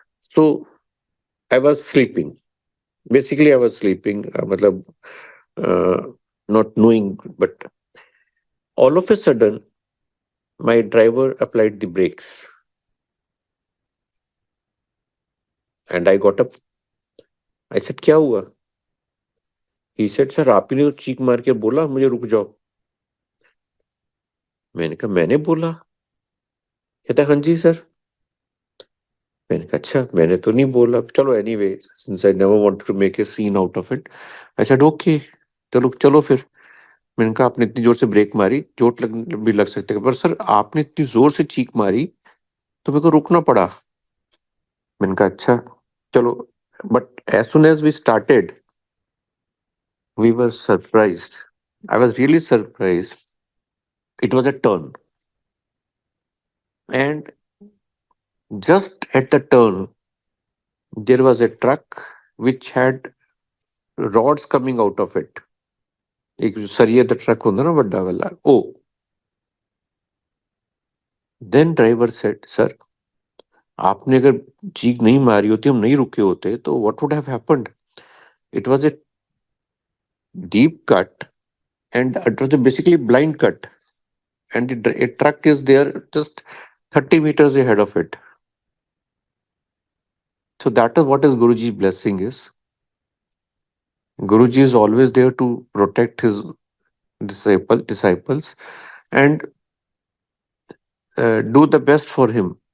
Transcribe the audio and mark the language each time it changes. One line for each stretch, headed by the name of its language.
English: So I was sleeping. Basically, I was sleeping, matlab, uh, not knowing, but all of a sudden, my driver applied the brakes, and I got up. I said,
Hindi: क्या हुआ? He said, sir आप ही ने तो चीख मार के बोला मुझे रुक जाओ. मैंने कहा मैंने बोला? कहता हाँ जी सर. मैंने कहा अच्छा, मैंने तो नहीं बोला. चलो
English: anyway, since I never wanted to make a scene out of it, I said okay,
Hindi: चलो चलो फिर. मैंने कहा आपने इतनी जोर से ब्रेक मारी, चोट भी लग सकती है, पर सर आपने इतनी जोर से चीख मारी तो मेरे को रुकना पड़ा. मैंने कहा अच्छा, चलो.
English: But as soon as we started, we were surprised. I was really surprised. It was a turn, and just at the turn, there was a truck which had rods coming out of it.
Hindi: एक सरिये the truck होता ना बड़ा वाला ओ.
English: then driver said
Hindi: sir आपने अगर चीख नहीं मारी होती, हम नहीं रुके होते, तो
English: What would have happened? It was a deep cut, and it was a basically blind cut, and a truck is there just 30 meters ahead of it. So that is what is Guruji's blessing is. Guruji is always there to protect his disciples and do the best for him.